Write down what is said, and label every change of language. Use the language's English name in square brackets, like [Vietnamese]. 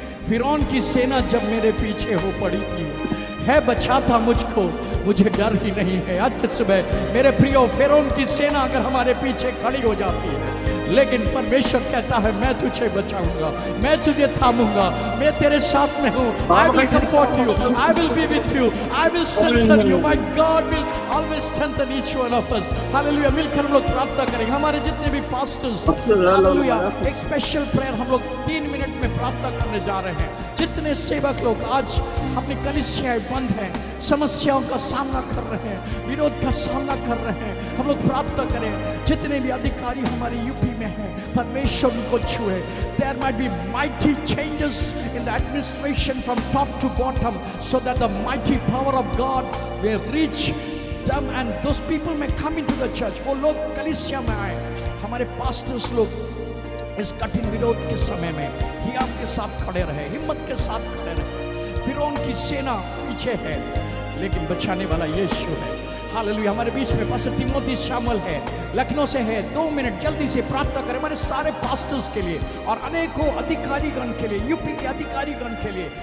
[Hindi] फिरौन की सेना जब मेरे पीछे हो पड़ी थी, है बचाता मुझको, मुझे डर ही नहीं है। आज के सुबह मेरे प्रियो, फिरौन की सेना अगर हमारे पीछे खड़ी हो जाती है, लेकिन परमेश्वर कहता है मैं तुझे बचाऊंगा, मैं तुझे थामूंगा, मैं तेरे साथ में हूँ। [English] I will comfort you, I will be with you, I will strengthen you, my God will always strengthen each one of us। [Hindi] Hallelujah. मिलकर हम लोग प्रार्थना करेंगे। हमारे जितने भी पास्टर्स, हालेलुया, एक स्पेशल प्रेयर हम लोग 3 मिनट में प्रार्थना करने जा रहे हैं। जितने सेवक लोग आज अपनी कलीसियाएं बंद हैं, समस्याओं का सामना कर रहे हैं, विरोध का सामना कर रहे हैं, हम लोग प्रार्थना करें। जितने भी अधिकारी हमारे यूपी में हैं, परमेश्वर उनको छुए। [English] There might be mighty changes in the administration from top to bottom, so that the mighty power of God will reach them and those people may come into the church. [Hindi] वो लोग कलीसिया में आए। हमारे पास्टर्स लोग इस कठिन विरोध के समय में हियाव के साथ खड़े रहे, हिम्मत के साथ खड़े रहे। फिरौन की सेना पीछे है, लेकिन बचाने वाला यीशु है। हालेलुया। हमारे बीच में पास्टर तिमोथी शामिल है, लखनऊ से है। 2 मिनट जल्दी से प्रार्थना करें हमारे सारे पास्टर्स के लिए और अनेकों अधिकारीगण के लिए, यूपी के अधिकारीगण के लिए।